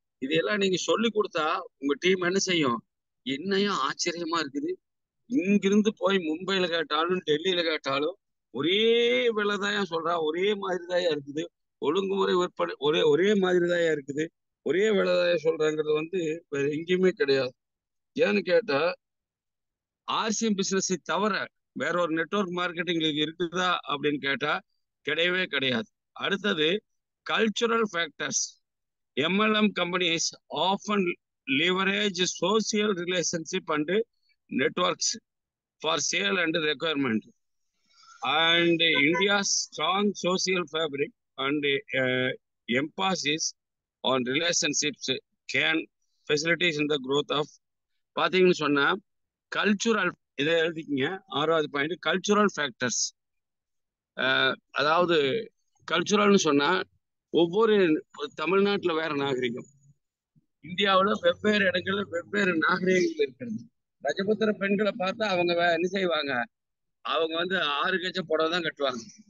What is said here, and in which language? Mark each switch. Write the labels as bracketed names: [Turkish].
[Tamil] இதையெல்லாம் நீங்க சொல்லி கொடுத்தா உங்க டீம் என்ன செய்யும், என்னையும் ஆச்சரியமா இருக்குது, இங்கிருந்து போய் மும்பையில கேட்டாலும் டெல்லியில கேட்டாலும் ஒரே விலைதான் சொல்றா, ஒரே மாதிரிதான் இருக்குது, ஒழுங்குமுறை விற்பனை ஒரே மாதிரி தான் இருக்குது, ஒரே விலைதான் சொல்றாங்கிறது வந்து வேற எங்கேயுமே கிடையாது. ஏன்னு கேட்டா ஆர்சிஎம் பிசினஸ் தவிர வேற ஒரு நெட்வொர்க் மார்க்கெட்டிங் இருக்குதா அப்படின்னு கேட்டா கிடையவே கிடையாது. அடுத்தது cultural factors. [English] MLM companies often leverage social relationship and networks for sale and requirement. And India's strong social fabric and emphasis on relationships can facilitate in the growth of [Tamil] பாத்தீங்கன்னு சொன்னா cultural. இதை எழுதிக்கிங்க. 6வது பாயிண்ட் கல்ச்சுரல் ஃபேக்டர்ஸ். அதாவது கல்ச்சுரல்னு சொன்னா ஒவ்வொரு தமிழ்நாட்டுல வேற நாகரிகம், இந்தியாவுல வெவ்வேறு இடங்கள்ல வெவ்வேறு நாகரிகங்கள் இருக்கிறது. ரஜபுத்திர பெண்களை பார்த்தா அவங்க என்ன செய்வாங்க, அவங்க 6 கஜம் புடவை தான் கட்டுவாங்க.